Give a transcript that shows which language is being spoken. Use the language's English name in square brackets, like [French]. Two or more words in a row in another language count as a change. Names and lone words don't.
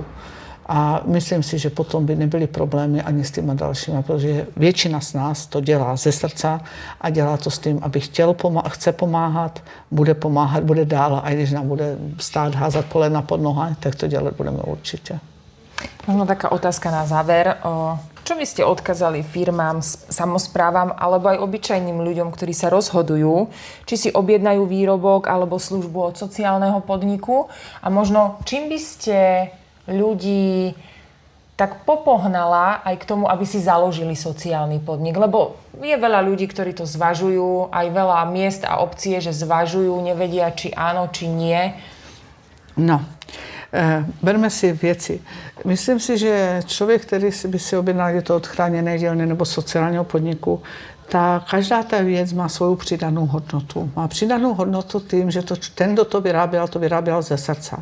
[Czech] A myslím si, že potom by nebyly problémy ani s těma dalšíma, protože většina z nás to dělá ze srdca a dělá to s tím, aby chce pomáhat, bude dál a když nám bude stát házat polena pod nohy, tak to dělat budeme určitě. [Slovak] Možno taká otázka na záver. Čo by ste odkázali firmám, samosprávam alebo aj obyčajným ľuďom, ktorí sa rozhodujú, či si objednajú výrobok alebo službu od sociálneho podniku? A možno čím by ste ľudí tak popohnala aj k tomu, aby si založili sociálny podnik? Lebo je veľa ľudí, ktorí to zvažujú, aj veľa miest a obcí, že zvažujú, nevedia, či áno, či nie. [Czech] No. Berme si věci. Myslím si, že člověk, který by si objednal, je to od chráněné dílny nebo sociálního podniku, ta každá ta věc má svou přidanou hodnotu. Má přidanou hodnotu tím, že ten, kdo to vyráběl ze srdce.